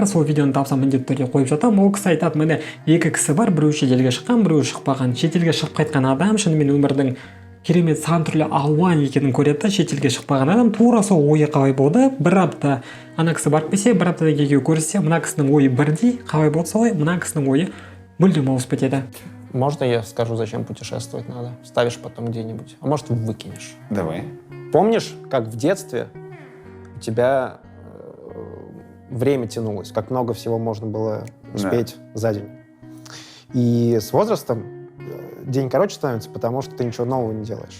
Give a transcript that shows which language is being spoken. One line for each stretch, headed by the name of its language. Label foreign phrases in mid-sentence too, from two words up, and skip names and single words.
Kazakh: Сол видеоны тапсам міндетті түрде қойып жатамын. Ол кісі айтады, міне екі кісі бар, біреу шетелге шыққан, біреу шықпаған. Шетелге шығып қайтқан адам шынымен өмірдің керемет сан түрлі алуан екенін көреді. Шетелге шықпаған адам тура сол ойы қалай болды. Бір апта ана кісі барып келсе, бір аптадан кейін көрсе, мына кісінің ойы бірдей, қалай болды солай, мына кісінің ойы мүлдем ауысып кетеді.
Russian: Можно я скажу, зачем путешествовать надо? Ставишь потом где-нибудь. А может, выкинешь. Давай. Помнишь, как в детстве у тебя время тянулось, как много всего можно было успеть за день? И с возрастом день короче становится, потому что ты ничего нового не делаешь.